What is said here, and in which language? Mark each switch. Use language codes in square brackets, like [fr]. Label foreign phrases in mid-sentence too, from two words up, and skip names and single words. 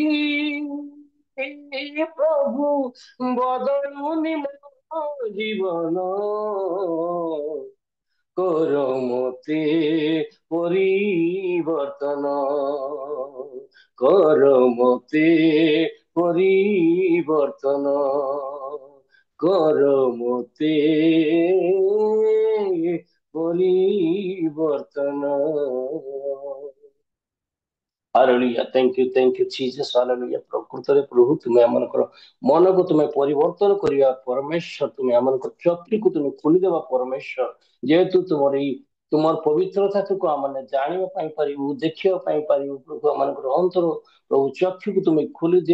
[or] ପ୍ରଭୁ ବଦଳୁନି ମୋ ଜୀବନ କର ମତେ ପରିବର୍ତ୍ତନ କର ମତେ ପରିବର୍ତ୍ତନ କର ମତେ ପରିବର୍ତ୍ତନ ହାଲେଲୁୟା [en] thank you Jesus [or] ହାଲେଲୁୟା ପ୍ରକୃତରେ ପ୍ରଭୁ ତୁମେ ଆମଙ୍କର ମନକୁ ତୁମେ ପରିବର୍ତ୍ତନ କରିବା ପରମେଶ୍ୱର ତୁମେ ଆମଙ୍କର ଚକ୍ଷୁକୁ ତୁମେ ଖୋଲିଦେବା ପରମେଶ୍ୱର ଯେହେତୁ ତୁମର ପବିତ୍ରତାକୁ ଆମମାନେ ଜାଣିବା ପାଇଁ ପାରିବୁ ଦେଖିବା ପାଇଁ ପାରିବୁ ପ୍ରଭୁ ଆମମାନଙ୍କର ଅନ୍ତର ପ୍ରଭୁ ଚକ୍ଷୁକୁ ତୁମେ ଖୋଲିଦିଅ